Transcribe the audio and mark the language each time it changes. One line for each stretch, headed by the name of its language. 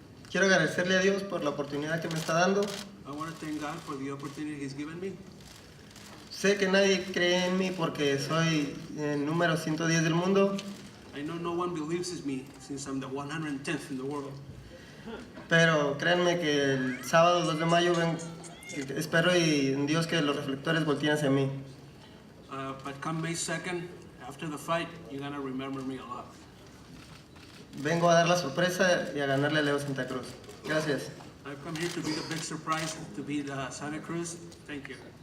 Spanish: Quiero agradecerle a Dios por la oportunidad que me está dando.
English: I want to thank God for the opportunity He's given me.
Spanish: Sé que nadie cree en mí porque soy el número 110 del mundo,
English: I know no one believes in me since I'm the 110th in the world.
Spanish: pero créanme que el sábado 2 de mayo espero y en Dios que los reflectores volteen hacia mí.
English: But come May 2nd, after the fight, you're going to remember me a lot.
Spanish: vengo a dar la sorpresa y a ganarle a Leo Santa Cruz. Gracias.
English: I've come here to be the big surprise, to beat Santa Cruz. Thank you.